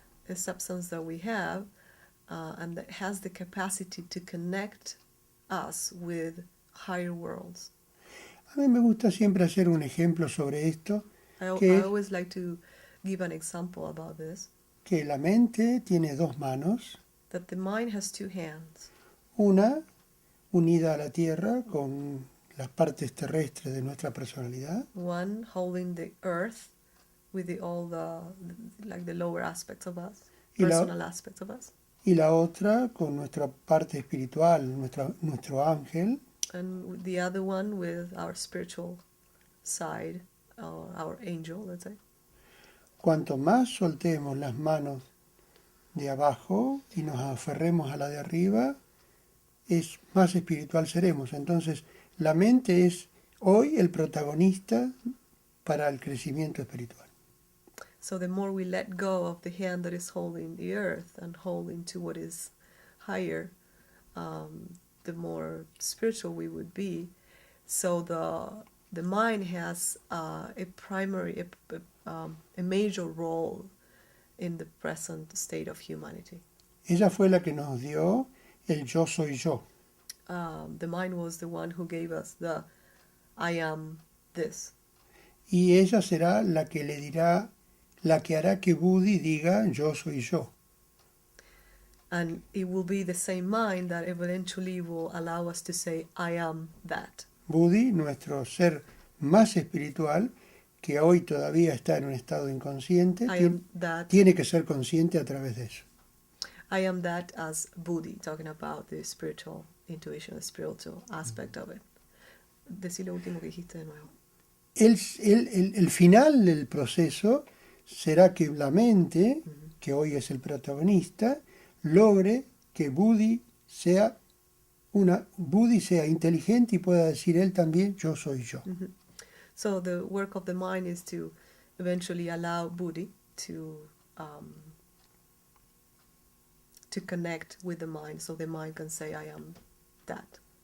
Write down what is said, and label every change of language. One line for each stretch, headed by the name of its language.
English: a substance that we have and that has the capacity to connect us with higher worlds.
Spanish: A mí me gusta siempre hacer un ejemplo sobre esto,
English: I
Spanish: que es
English: always like to give an example about this,
Spanish: que la mente tiene dos manos,
English: that the mind has two hands,
Spanish: una unida a la tierra con las partes terrestres de nuestra personalidad
English: one holding the earth with all the lower aspects of us,
Spanish: y la,
English: personal aspects of us,
Spanish: y la otra con nuestra parte espiritual, nuestro ángel,
English: and the other one with our spiritual side, our angel, let's say.
Spanish: Cuanto más soltemos las manos de abajo y nos aferremos a la de arriba, es más espiritual seremos. Entonces, la mente es hoy el protagonista para el crecimiento espiritual.
English: So the more we let go of the hand that is holding the earth and holding to what is higher, the more spiritual we would be. So the mind has a major role in the present state of humanity.
Spanish: Ella fue la que nos dio el yo soy yo.
English: The mind was the one who gave us the I am this.
Spanish: Y ella será la que le dirá, la que hará que Budi diga yo soy yo.
English: And it will be the same mind that eventually will allow us to say, I am that.
Spanish: Budi, nuestro ser más espiritual, que hoy todavía está en un estado inconsciente,
English: I am that.
Spanish: tiene que ser consciente a través de eso.
English: I am that as Buddhi, talking about the spiritual intuition, the spiritual aspect of it.
Spanish: Decí lo último que dijiste de nuevo. El final del proceso será que la mente, que hoy es el protagonista, logre que Budi sea inteligente y pueda decir él también yo soy yo. Mm-hmm.
English: So the work of the mind is to eventually allow Buddhi to connect with the mind, so the mind can say I am that.